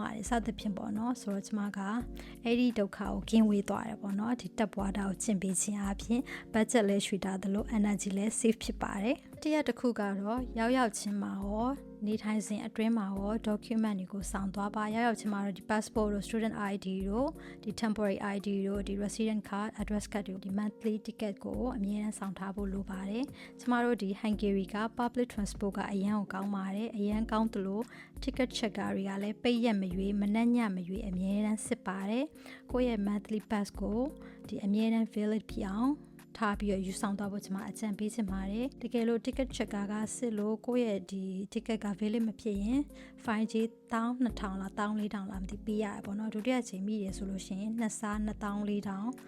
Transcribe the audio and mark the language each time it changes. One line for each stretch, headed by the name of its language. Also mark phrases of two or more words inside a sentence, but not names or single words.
Burmese: ရတယ်စသဖြင့်ပေါ့နော်ဆိုတော့ကျမကအဲ့ဒီဒုက္ခကိုကင်းဝေးသွားတယ်ပေါ့နော်ဒီ
English: tap water
Burmese: ကိုကျင့်ပေးခြင်းအပြင် budget လည်းရွှေတာသလို energy လည်း save ဖြစ်ပါတယ်တရားတစ်ခုကတော့ရောက်ချင်းမှာရော နေထိုင်စဉ်အတွင်းမှာရော document တွေကိုစောင့်သွားပါရောက်ချင်းမှာတော့ဒီ passport တို့
English: student ID
Burmese: တို့ဒီ
English: temporary ID
Burmese: တို့ဒီ
English: resident card address card
Burmese: တို့ဒီ
English: monthly ticket
Burmese: ကို အမြဲတမ်းစောင့်ထားဖို့လိုပါတယ်ကျမတို့ဒီ Hungary က
English: public transport
Burmese: ကအရန်ကိုကောင်းပါတယ်အရန်ကောင်းသလို
English: ticket checker
Burmese: တွေကလည်းပိတ်ရက်မရွေးမနှက်ညမရွေးအမြဲတမ်းစစ်ပါတယ်ကိုယ့်ရဲ့
English: monthly pass
Burmese: ကိုဒီအမြဲတမ်း valid ဖြစ်အောင်ထားပြီးယူဆောင်သွားဖို့ကျွန်မအကြံပေးချင်ပါတယ်တကယ်လို့
English: ticket checker
Burmese: ကစစ်လို့ကိုယ့်ရဲ့ဒီ ticket က valid မဖြစ်ရင် fine ကြီး12000လား14000လားမသိပေးရတယ်ပေါ့နော်ဒုတိယချိန်မိရဆိုလို့ရှိရင်နှစ်စား2400